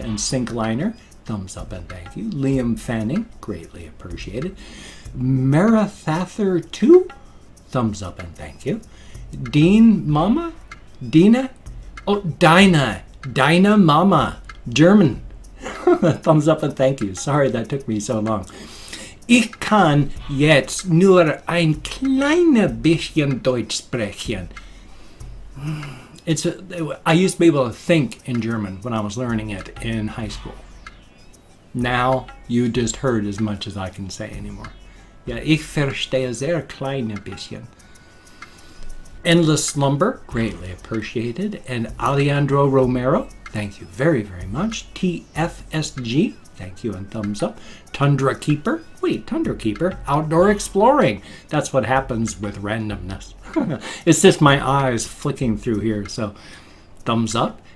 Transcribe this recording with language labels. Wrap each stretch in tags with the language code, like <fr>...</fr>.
<en>And Sinkliner, thumbs up and thank you. Liam Fanning, greatly appreciated. Marathather 2, thumbs up and thank you. Dean Mama? Dina? Oh, Dinah. Dinah Mama. German. Thumbs up and thank you. Sorry that took me so long.</en> <de>Ich kann jetzt nur ein kleines bisschen Deutsch sprechen.</de> <en>I used to be able to think in German when I was learning it in high school. Now, you just heard as much as I can say anymore.</en> <de>Ja, ich verstehe sehr kleine bisschen.</de> <en>Endless Slumber, greatly appreciated. And Alejandro Romero, thank you very, very much. TFSG, thank you and thumbs up. Tundra Keeper, wait, Tundra Keeper, Outdoor Exploring. That's what happens with randomness. It's just my eyes flicking through here, so thumbs up.</en>